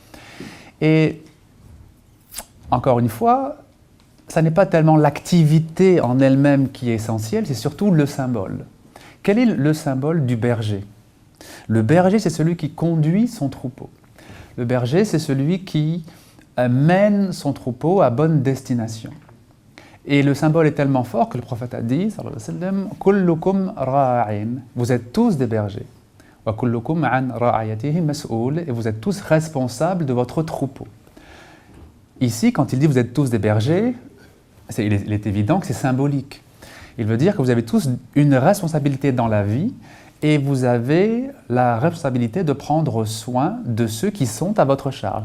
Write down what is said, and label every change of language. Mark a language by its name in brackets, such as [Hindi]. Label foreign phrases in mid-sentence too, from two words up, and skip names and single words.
[French] Et encore une fois, ça n'est pas tellement l'activité en elle-même qui est essentielle, c'est surtout le symbole. Quel est le symbole du berger? Le berger, c'est celui qui conduit son troupeau. Le berger, c'est celui qui mène son troupeau à bonne destination. Et le symbole est tellement fort que le prophète a dit, [Arabic] صلى الله عليه وسلم، كلكم راع, [French] vous êtes tous des bergers. [Arabic] وكلكم عن رعيته مسؤول, [French] et vous êtes tous responsables de votre troupeau. Ici, quand il dit vous êtes tous des bergers, il est évident que c'est symbolique. Il veut dire que vous avez tous une responsabilité dans la vie et vous avez la responsabilité de prendre soin de ceux qui sont à votre charge.